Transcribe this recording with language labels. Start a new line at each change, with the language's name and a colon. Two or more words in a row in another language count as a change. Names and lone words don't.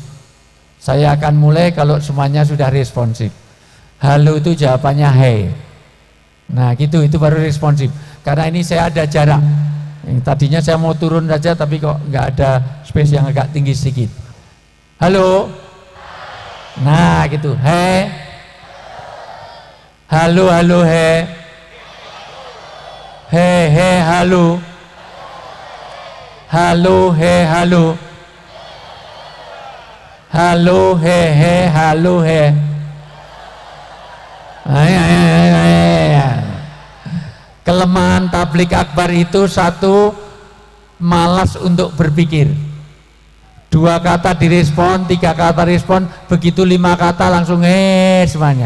Indonesian: Saya akan mulai kalau semuanya sudah responsif. Halo itu jawabannya hey. Nah gitu, itu baru responsif. Karena ini saya ada jarak. Tadinya saya mau turun saja, tapi kok nggak ada space yang agak tinggi sedikit. Halo. Nah gitu, hey. Halo, halo, hey. Hey, hey, halo. Halo, hey, halo. Halo, he, halo, he. Kelemahan tablik akbar itu satu, malas untuk berpikir. 2 kata direspon, 3 kata respon, begitu 5 kata langsung semuanya.